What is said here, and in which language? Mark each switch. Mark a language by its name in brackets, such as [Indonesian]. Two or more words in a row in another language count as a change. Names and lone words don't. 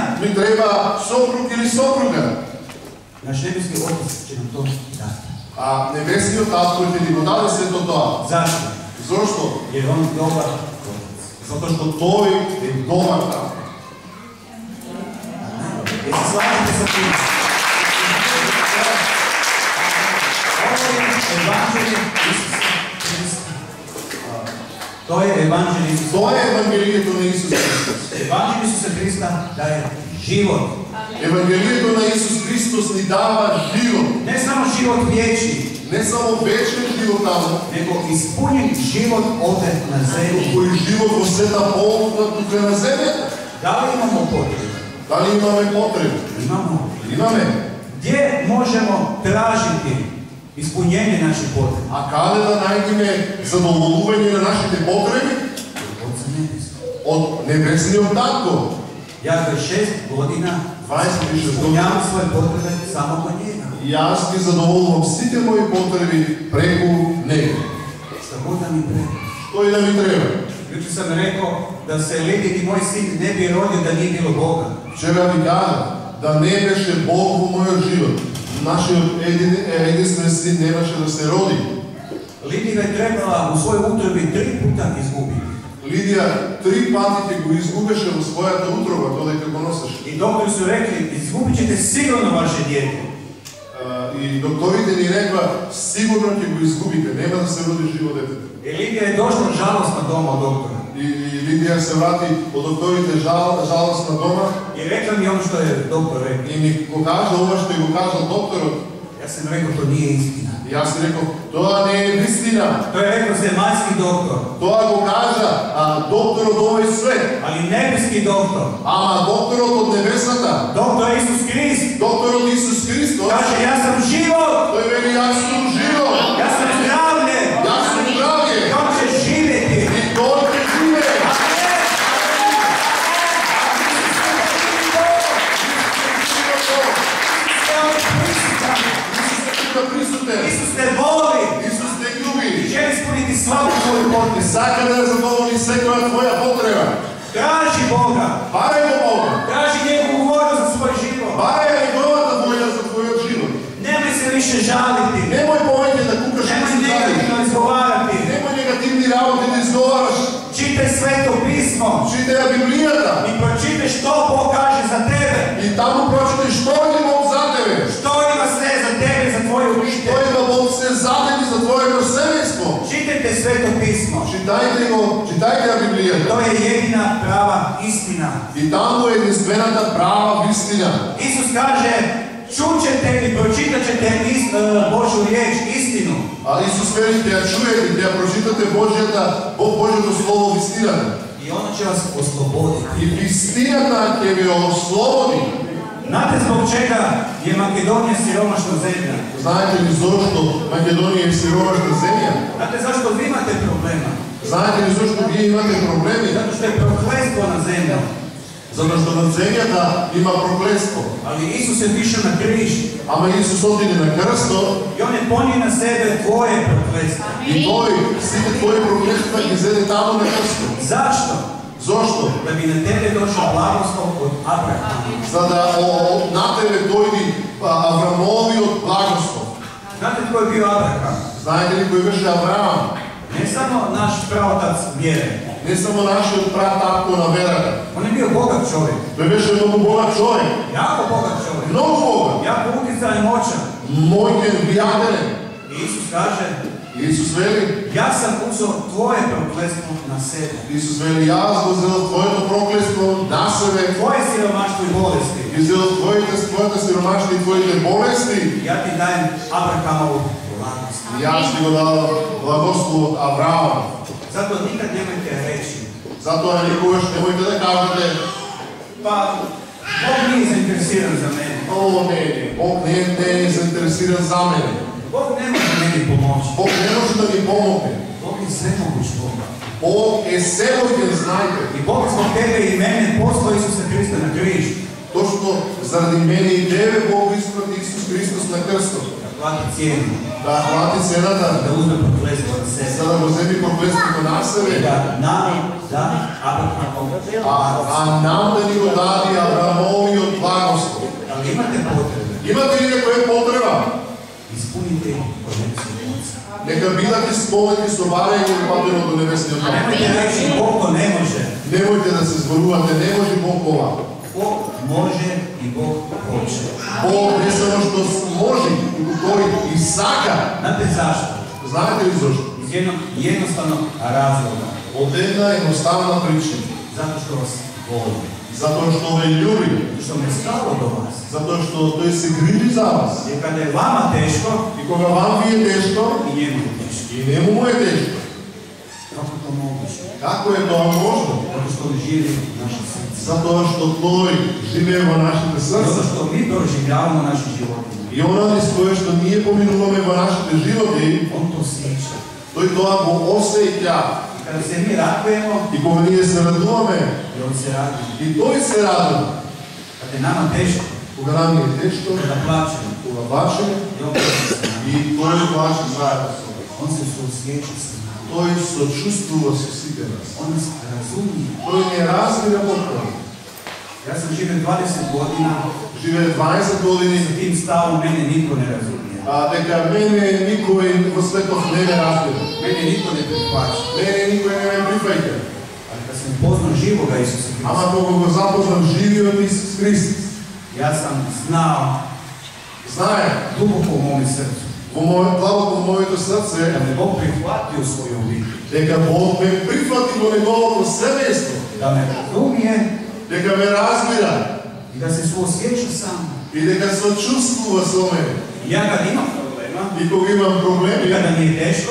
[Macedonian] ми треба сопруг или сопруга. [Croatian] Naš Nebeski Otac će nam to dati. [Macedonian] А небесниот татко ќе ни го даде сето тоа. [Croatian] Zašto? [Macedonian] Зошто? [Croatian] Jer on dobar Otac. Zato što [Macedonian] Той е добар татко. [Croatian] Jer se slažete sa tim? To je evanđelje Isusa. [Macedonian] Тоа е Евангелието на Исус Христос. [Croatian] Evanđelje Isusa Hrista daje život. [Macedonian] Евангелието на Исус Христос ни дава живот. [Croatian] Ne samo život vječni, [Macedonian] Не само вечен живот таму, [Croatian] nego ispunjen život ovdje na zemlji. [Macedonian] кој живот во сета полна тука на земјата. [Croatian] Da li imamo potrebu? [Macedonian] Дали имаме потреб? [Croatian] Imamo. [Macedonian] Имаме. [Croatian] Gdje možemo tražiti ispunjenje naših potreba? [Macedonian] А каде да најдеме задоволување на нашите потреби? [Croatian] Od nebeskog. [Macedonian] Од небесниот татко. [Croatian] Ja 26 godina [Macedonian] 26 години. [Croatian] ispunjavam svoje potrebe samo kod njega. [Macedonian] Јас ги задоволувам сите мои потреби преку него. [Croatian] Šta god da mi treba. [Macedonian] Што и да ми треба. [Croatian] Jučer sam rekao da se Lidin i moj sin ne bi rodio da nije bilo Boga. [Macedonian] Вчера ви кажа да не беше Бог во мојот живот. Нашиот единствен син немаше да се роди. [Croatian] Lidina je trebala u svojoj utrobi 3 puta izgubiti. [Macedonian] Лидија 3 пати ќе го изгубеше во својата утроба додека го носеше. [Croatian] I doktori su rekli, izgubit ćete sigurno vaše dijete. [Macedonian] И докторите ни рекла, сигурно ќе го изгубите, нема да се роди живо детето. [Croatian] I Lidija je došla žalostna doma od doktora. [Macedonian] И Лидија се врати од докторите жалостна дома [Croatian] I rekla mi ono što je doktor rekao. [Macedonian] и ми го кажа ова што го кажал докторот. [Croatian] Ja sam rekao, to nije istina. [Macedonian] И јас си рекол, тоа не е вистина. [Croatian] To je rekao zemaljski doktor. [Macedonian] Тоа го кажа докторот овој свет. [Croatian] Ali nebeski doktor. [Macedonian] Ама докторот од небесата, [Croatian] Doktor Isus Krist. [Macedonian] докторот Исус Христос, [Croatian] Kaže, ja sam život. [Macedonian] тој вели јас сум живот. [Croatian] Ja sam zdravlje. [Macedonian] Јас сум здравје. [Croatian] I on će živjeti. [Macedonian] И тој ќе живее. Присутен. [Croatian] Isus te voli. [Macedonian] Исус те љуби. [Croatian] I želi ispuniti svaku tvoju [Macedonian] И [Croatian] potrebu. [Macedonian] сака да задоволи секоја твоја потреба. [Croatian] Traži Boga. [Macedonian] Барај го Бога. [Croatian] Traži njegovu volju za svoj život. [Macedonian] Барај неговата воља за твојот живот. [Croatian] Nemoj se više žaliti. [Macedonian] Немој повеќе да кукаш и [Croatian] Nemoj [Macedonian] се жалиш. [Croatian] negativno izgovarati. [Macedonian] Немој негативни работи да изговараш. [Croatian] Čitaj sveto pismo. [Macedonian] Читај Библијата. [Croatian] I pročitaj što Bog kaže za tebe. [Macedonian] И таму прочитај што е Бог за тебе. [Croatian] Što ima sve za tebe, za tvoju [Macedonian] Што [Croatian] obitelj. [Macedonian] има Бог се за тебе за твоето семејство. [Croatian] Čitajte sveto pismo. [Macedonian] Читајте го, читајте Библијата. [Croatian] To je jedina prava istina. [Macedonian] И таму е единствената права вистина. [Croatian] Isus kaže, čućete i pročitat ćete Božju riječ, istinu. [Macedonian] А Исус вели, ќе ја чуете, ќе ја прочитате Божјото слово вистината. [Croatian] I ono će vas osloboditi. [Macedonian] И вистината ќе ви ослободи. [Croatian] Znate zbog čega je Makedonija siromašna zemlja? [Macedonian] Знаете ли зошто Македонија е сиромашна земја? [Croatian] Znate zašto vi imate problema? [Macedonian] Знаете ли зошто вие имате проблеми? [Croatian] Zato što je prokletstvo na zemlji. [Macedonian] Затоа што на земјата има проклетство. [Croatian] Ali Isus je višao na križ [Macedonian] Ама Исус отиде на крстот [Croatian] i on je ponio na sebe tvoje prokletstvo. [Macedonian] и тој сите твои проклетства ги зеде таму на крстот. [Croatian] Zašto? [Macedonian] Зошто? [Croatian] Da bi na tebe došao blagoslov od Abrahama. [Macedonian] За да на тебе дојди Аврамовиот благослов. [Croatian] Znate tko je bio Abraham? [Macedonian] Знаете ли кој беше Авраам? [Croatian] Ne samo naš praotac vjere. [Macedonian] Не само нашиот прататко на верата. [Croatian] On je bio bogat čovjek. [Macedonian] Тој беше многу богат човек. [Croatian] Jako bogat čovjek. [Macedonian] Многу богат. [Croatian] Jako utjecajan i moćan. [Macedonian] Мојкен влијателен. [Croatian] I Isus kaže, [Macedonian] Исус вели, [Croatian] ja sam uzeo tvoje prokletstvo na sebe. [Macedonian] Исус вели, јас го зел твоето проклетство на себе. [Croatian] Tvoje siromaštvo i bolesti. [Macedonian] Ги зел твоите сиромашни и твоите болести. [Croatian] Ja ti dajem Abrahamovu blagost. [Macedonian] И јас ти го дадам благослов од Авраама. [Croatian] Zato nikad nemojte reći, [Macedonian] Затоа никогаш немојте да кажете, [Croatian] pa Bog nije zainteresiran za mene. [Macedonian] о, не, Бог не е заинтересиран за мене. [Croatian] Bog ne može meni pomoći. [Macedonian] Бог не може да ми помогне. [Croatian] Bog je svemoguć Bog. [Macedonian] Бог е севојден, знаете. [Croatian] I Bog zbog tebe i mene poslao Isusa Hrista na križ. [Macedonian] Точно заради мене и тебе Бог испрати Исус Христос на крстот. [Croatian] Da plati cijenu. [Macedonian] Да плати цената, [Croatian] Da uzme prokletstvo na sebe. [Macedonian] за да го земи проклетството на [Croatian] I [Macedonian] себе. [Croatian] da nam da Abrahamovu blagost. [Macedonian] А нам да ни го даде Аврамовиот благослов. [Croatian] Ali imate potrebe. [Macedonian] Имате ли некоја потреба? [Croatian] Ispunite konekciju Otca. [Macedonian] Нека бидат исполнети со варење упатено до небесниот Татко. [Croatian] Nemojte reći Bog to ne može. [Macedonian] Немојте да се зборувате, не може Бог ова. [Croatian] Bog može i Bog hoće. [Macedonian] Бог не само што може, туку тој и сака. [Croatian] Znate zašto? [Macedonian] Знаете ли зашто? [Croatian] Iz jednog jednostavnog razloga. [Macedonian] Од една едноставна причина. [Croatian] Zato što vas voli. [Macedonian] Затоа што ве љуби. [Croatian] Što me stalo do vas. [Macedonian] Затоа што тој се грижи за вас. [Croatian] Jer kada je vama teško, [Macedonian] И кога вам ви е тешко, [Croatian] i njemu je teško. [Macedonian] и нему му е тешко. [Croatian] Kako to moguće? [Macedonian] Како е тоа можно? [Croatian] Zato što on živi u našem srcu. [Macedonian] Затоа што тој живее во нашите [Croatian] Zato [Macedonian] срца. [Croatian] što mi proživljavamo naše živote. [Macedonian] И она кое што ние поминуваме во нашите животи, [Croatian] On to osjeća. [Macedonian] тој тоа го осеќа. [Croatian] I kada se mi radujemo, [Macedonian] И кога ние се радуваме, [Croatian] i on se raduje. [Macedonian] и тој се радува. [Croatian] Kada je nama teško, [Macedonian] Кога нам е тешко, [Croatian] kada plaćemo, [Macedonian] кога бачеме, [Croatian] i on plaća sa nama. [Macedonian] и тој плаче заедно со нас. [Croatian] On se suosjeća sa nama. [Macedonian] Тој сочувствува со сите нас. [Croatian] On nas razumije. [Macedonian] Тој не разбира потпора. [Croatian] Ja sam živio 20 godina, [Macedonian] Живее 20 години, [Croatian] sa tim stavom mene niko ne razumije. [Macedonian] дека мене никој во светот не ме разбира. [Croatian] Mene niko ne prihvaća. [Macedonian] Мене никој не ме прифаќа. [Croatian] Ali kad sam poznao živoga Isusa Hrista, [Macedonian] Ама кога го запознав живиот Исус Христос, [Croatian] ja sam znao [Macedonian] знае, [Croatian] duboko u mome srcu [Macedonian] во мојот длабоко во моето [Croatian] da [Macedonian] срце, [Croatian] me Bog prihvatio u svoju obitelj, [Macedonian] дека Бог ме прифати во неговото семејство, [Croatian] da me razumije [Macedonian] дека ме разбира [Croatian] i da se suosjeća sa mnom. [Macedonian] и дека сочувствува со мене. [Croatian] Ja kad imam problema, [Macedonian] И кога имам [Croatian] i [Macedonian] проблеми, [Croatian] kada mi je teško,